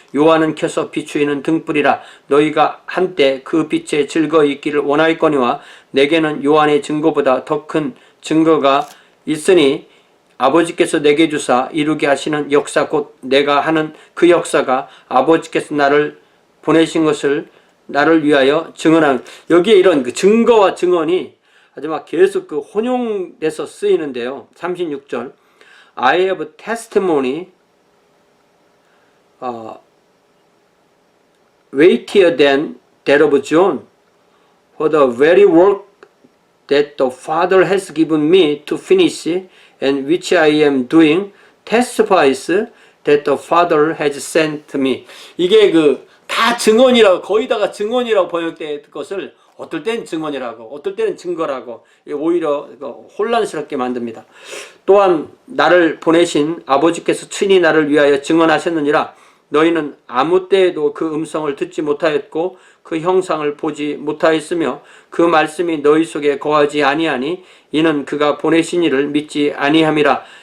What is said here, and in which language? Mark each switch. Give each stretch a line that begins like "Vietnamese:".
Korean: 요한은 켜서 비추이는 등불이라. 너희가 한때 그 빛에 즐거이 있기를 원하였거니와 내게는 요한의 증거보다 더 큰 증거가 있으니 아버지께서 내게 주사 이루게 하시는 역사 곧 내가 하는 그 역사가 아버지께서 나를 보내신 것을 나를 위하여 증언하는. 여기에 이런 그 증거와 증언이 아주 막 계속 그 혼용돼서 쓰이는데요.
English: 36절 I have testimony weightier than that of John for the very work that the Father has given me to finish and which I am doing testifies that the Father has sent me.
Korean: 이게 다 증언이라고, 거의 다가 증언이라고 번역된 것을 어떨 때는 증언이라고, 어떨 때는 증거라고 오히려 혼란스럽게 만듭니다. 또한 나를 보내신 아버지께서 친히 나를 위하여 증언하셨느니라. 너희는 아무 때에도 그 음성을 듣지 못하였고 그 형상을 보지 못하였으며 그 말씀이 너희 속에 거하지 아니하니 이는 그가 보내신 이를 믿지 아니함이라.